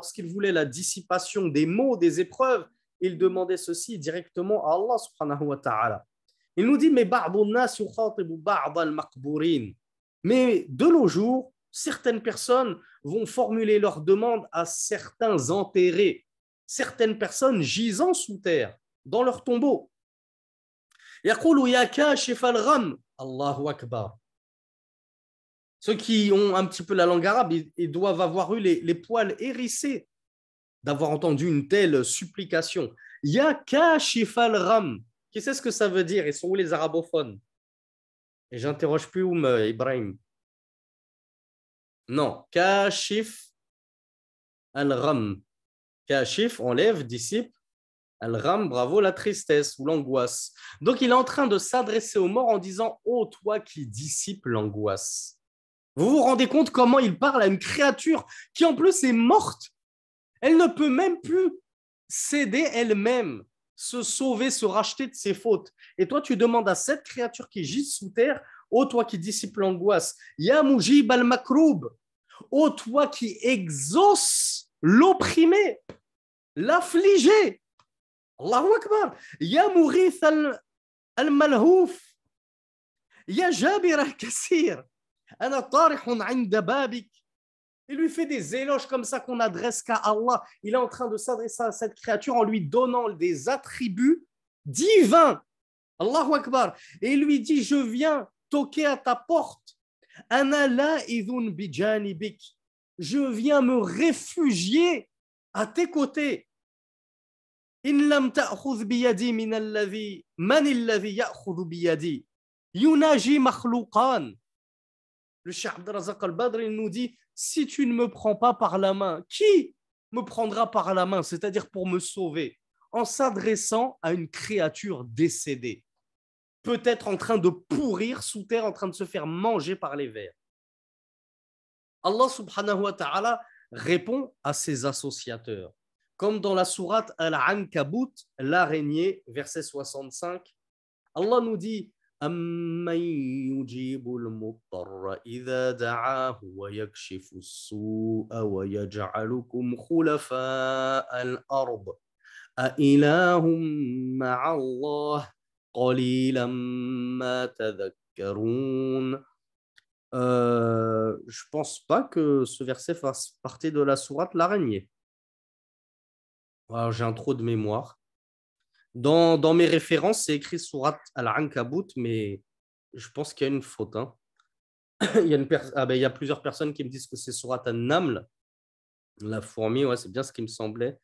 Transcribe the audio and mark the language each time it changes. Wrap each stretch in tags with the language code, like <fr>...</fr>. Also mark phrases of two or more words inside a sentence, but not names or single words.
<fr>Lorsqu'ils voulaient la dissipation des maux, des épreuves, ils demandaient ceci directement à</fr> <ar>الله سبحانه وتعالى.</ar> <fr>Il nous dit, mais de nos jours, certaines personnes vont formuler leurs demandes à certains enterrés. certaines personnes gisant sous terre, dans leur tombeau.</fr> <ar>يقول يا كاشف الغم الله أكبر.</ar> <fr>Ceux qui ont un petit peu la langue arabe, ils doivent avoir eu les poils hérissés d'avoir entendu une telle supplication.</fr> <ar>يا كاشف الغم.</ar> <fr>Qui sait ce que ça veut dire? Ils sont où les arabophones? Et j'interroge plus Ibrahim. Non,</fr> <ar>كاشف الغم. Kashif,</ar> <fr>enlève, dissipe. Al-gham, bravo, la tristesse ou l'angoisse. Donc il est en train de s'adresser aux morts en disant: ô toi qui dissipe l'angoisse. Vous vous rendez compte comment il parle à une créature qui en plus est morte? Elle ne peut même plus s'aider elle-même, se sauver, se racheter de ses fautes. Et toi, tu demandes à cette créature qui gît sous terre: ô toi qui dissipe l'angoisse,</fr> <ar>يا مجيب المكروب,</ar> <fr>ô toi qui exauce l'opprimé, l'affligé,</fr> <ar>الله أكبر يا مغيث الملهوف يا جابر الكسير أنا طارح عند بابك.</ar> <fr>Il lui fait des éloges comme ça qu'on n'adresse qu'à Allah. Il est en train de s'adresser à cette créature en lui donnant des attributs divins.</fr> <ar>الله أكبر.</ar> <fr>Et il lui dit: je viens toquer à ta porte.</fr> <ar>أنا لائذ بجانبك.</ar> <fr>Je viens me réfugier à tes côtés.</fr> <ar>إن لم تأخذ بيدي من الذي من الذي يأخذ بيدي. يناجي مخلوقا.</ar> <fr>Le Cheikh Abdelrazak al-Badr, il nous dit: si tu ne me prends pas par la main, qui me prendra par la main, c'est-à-dire pour me sauver, en s'adressant à une créature décédée, peut-être en train de pourrir sous terre, en train de se faire manger par les vers.</fr> <ar>الله سبحانه وتعالى</ar> <fr>répond à ses associateurs, comme dans la sourate Al-Ankabut, l'araignée, verset 65. Allah nous dit:</fr> <ar>أَمَّنْ يُجِيبُ الْمُضْطَرَّ إِذَا دَعَاهُ وَيَكْشِفُ السُّوءَ وَيَجْعَلُكُمْ خُلَفَاءَ الْأَرْضِ أَإِلَٰهٌ مَّعَ اللَّهِ قَلِيلًا مَّا تَذَكَّرُونَ.</ar> <fr>Je pense pas que ce verset fasse partie de la sourate l'araignée. Alors, j'ai un trou de mémoire. Dans mes références, c'est écrit Surat Al-Ankabut, mais je pense qu'il y a une faute. Hein. il y a plusieurs personnes qui me disent que c'est Surat An-Naml, la fourmi, ouais, c'est bien ce qui me semblait.</fr>